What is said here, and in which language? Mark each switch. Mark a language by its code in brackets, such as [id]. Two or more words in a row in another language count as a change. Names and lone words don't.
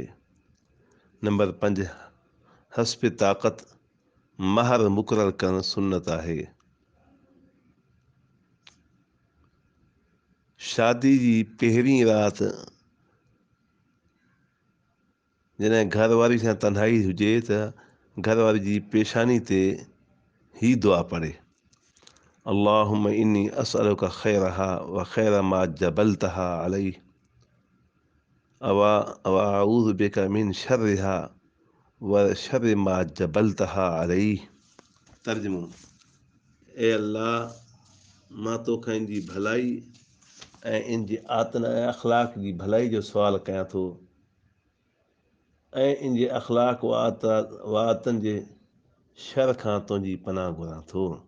[sd] नंबर 5, हस्ब ताक़त महर मुक़ररु करणु सुन्नत आहे। शादी जी पहिरीं राति जॾहिं घरवारी सां तन्हाई हुजे त घरवारी जी पेशानी ते ही दुआ पढ़े, [ar] اللهم إني أسألك خيرها وخير ما جبلتها عليه وأعوذ بك من شرها وشر ما جبلتها عليه. [sd] तर्जुमो: ए अल्लाह, मां तोखां इन जी भलाई ऐं इन जी आतन ऐं अख़लाक जी भलाई जो सुवाल कयां थो ऐं इन जे अख़लाक व आतनि जे शर खां तुंहिंजी पनाह घुरां थो।